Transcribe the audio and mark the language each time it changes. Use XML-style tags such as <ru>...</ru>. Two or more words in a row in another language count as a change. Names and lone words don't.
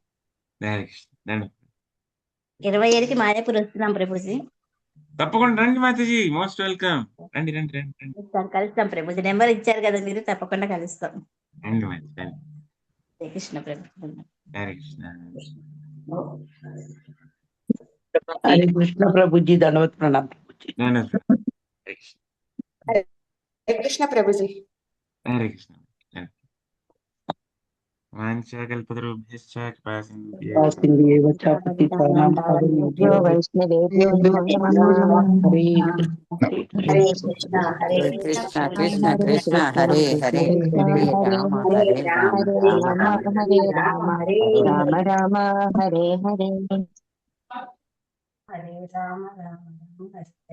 <te>27కి మాయాపూర్ వస్తున్నాం ప్రభుజీ. తప్పకుండా రండి మాతాజీ,</te> <en>most welcome.</en> <te>రండి రండి రండి రండి. కలుస్తాం ప్రభుజీ, నెంబర్ ఇచ్చారు కదా మీరు, తప్పకుండా కలుస్తాం. రండి మాతాజీ రండి. హరే కృష్ణ ప్రభుజీ. హరే కృష్ణ.</te> <hi>हरे कृष्ण प्रभु जी दंडवत प्रणाम प्रभु जी।</hi> <te>ధన్యవాదాలు. హరే కృష్ణ. హరే కృష్ణ ప్రభుజీ.</te> <sa>హరే కృష్ణ. वाञ्छाकल्पतरुभ्यश्च कृपासिन्धुभ्यश्च सिंधु च पतितानां पावनेभ्यो वैष्णवेभ्यो नमः. हरे हरे कृष्णा कृष्ण हरे कृष्ण कृष्णा कृष्ण हरे हरे हरे राम हरे राम हरे राम राम राम हरे राम राम राम हरे हरे. हरे राम राम हरे हरे.</sa>